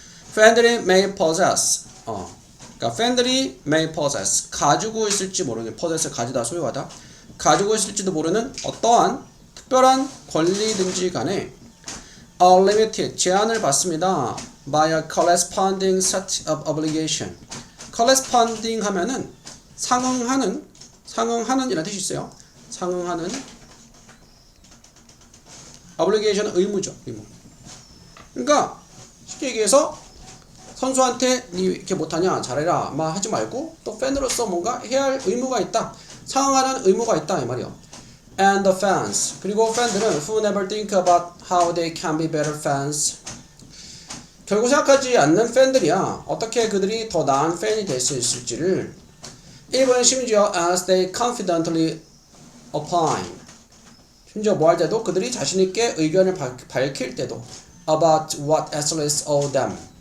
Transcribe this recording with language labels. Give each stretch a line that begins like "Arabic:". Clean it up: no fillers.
English: friendly may possess,
Korean: 그러니까 friendly may possess, 가지고 있을지 모르는, possess 가지다, 소유하다, 가지고 있을지도 모르는 어떠한 특별한 권리든지 간에 limited, 제한을 받습니다.
English: by a corresponding set of obligation.
Korean: corresponding 하면은 상응하는 이라는 뜻이 있어요. 상응하는 obligation은 의무죠. 의무. 그러니까 쉽게 얘기해서 선수한테 니 이렇게 못하냐 잘해라 막 하지 말고 또 팬으로서 뭔가 해야 할 의무가 있다. 상응하는 의무가 있다 이 말이요.
English: And the fans.
Korean: 그리고 팬들은
English: who never think about how they can be better fans.
Korean: 결국 생각하지 않는 팬들이야. 어떻게 그들이 더 나은 팬이 될 수 있을지를 even 심지어
English: as they confidently opine.
Korean: 심지어 뭐 할 때도 그들이 자신있게 의견을 밝힐 때도
English: about what athletes owe them.